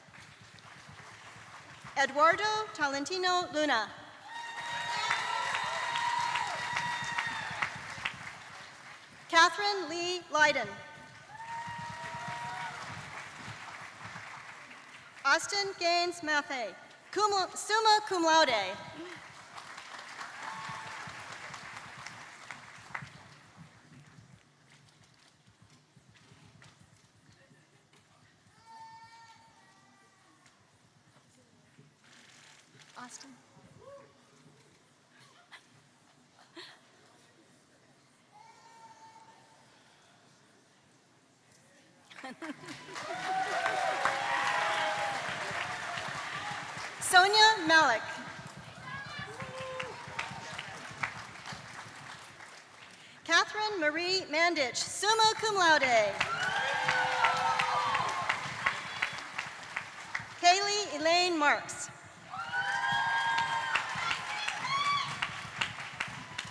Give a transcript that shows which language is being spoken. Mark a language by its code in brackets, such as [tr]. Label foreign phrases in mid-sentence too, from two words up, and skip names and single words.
[en] Eduardo Talentino Luna. Catherine Lee Leiden. Austin Gaines Maffei, [la] summa cum laude. [en] Austin. Sonia Malik. Catherine Marie Mandich, [la] summa cum laude. [en] Kaylee Elaine Marks.